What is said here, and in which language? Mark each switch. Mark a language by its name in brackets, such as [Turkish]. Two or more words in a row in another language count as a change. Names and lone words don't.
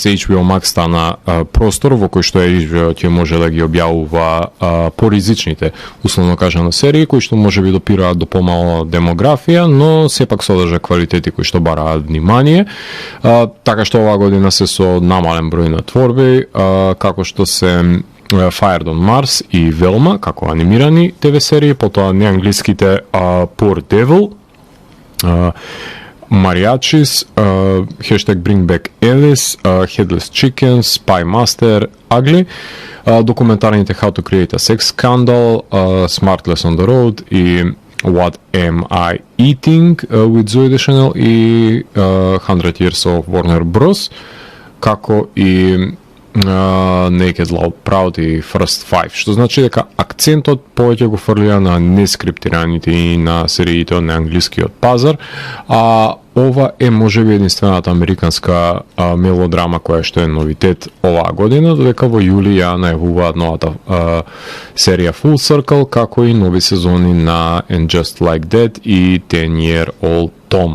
[Macedonian] HBO Max стана простор во кој што HBO ќе може да ги објавува поризичните, условно кажано, серии кои што може би допираат до помало демографија, но сепак содржа квалитети кои што бараат внимание. Така што оваа година се со намален број на творби, како што се Fired on Mars и Velma, како анимирани ТВ серии, потоа неанглиските Poor Devil, Mariachis, Bring Back Alice, Headless Chickens, Spy Master, Ugly, документарните How to Create a Sex Scandal, Smartless on the Road и What Am I Eating with Zoe Deschanel и 100 Years of Warner Bros, како и Naked, Loud, Proud и First Five, што значи дека акцентот повеќе го фрлија на нескриптираните и на сериите од неанглискиот пазар, а ова е можеби единствената американска мелодрама која што е новитет оваа година, додека во јули ја најавуваат новата серија Full Circle, како и нови сезони на And Just Like That и 10 Year Old Tom.